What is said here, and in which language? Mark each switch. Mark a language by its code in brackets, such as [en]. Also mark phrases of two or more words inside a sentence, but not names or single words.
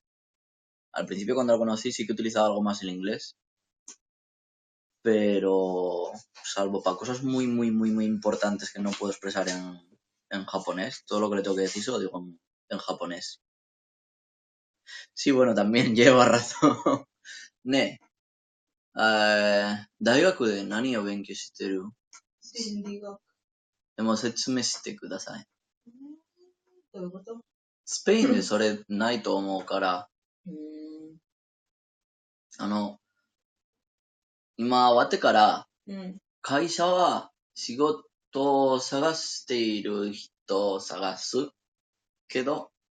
[es] Al principio cuando lo conocí sí que utilizaba algo más el inglés. Pero salvo para cosas muy, muy, muy, muy importantes que no puedo expresar en japonés, todo lo que le tengo que decir se lo digo en japonés. Sí, bueno, también lleva razón. [ja] Ne, 大学で何を勉強してる？心理学。でも説明してください。どういうこと？スペインでそれないと思うから、今終わってから、会社は仕事を探している人を探すけど、